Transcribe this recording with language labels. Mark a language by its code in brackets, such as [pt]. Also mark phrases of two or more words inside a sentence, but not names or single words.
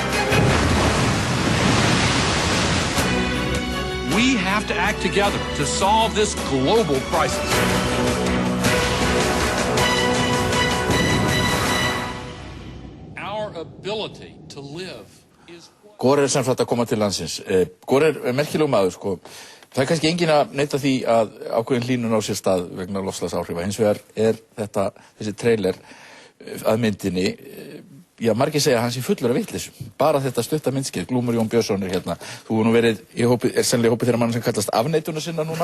[en] We have to act together to solve this global crisis. Our ability to live is... [is] Gore sem sagt að koma til landsins. Gore merkilegur maður, sko. Það kannski enginn að neita því að ákveðin hlýnun á sér stað vegna loftslagsáhrifa. Hins vegar þessi trailer að myndinni, já, margir segja að hann sé fullur af vitleysu. Bara þetta stutta myndskeið, Glúmur Jón Björnsson hérna. Þú hefur nú verið í hópi, sennilega í hópi þeirra manna sem kallast afneitunasinnar núna.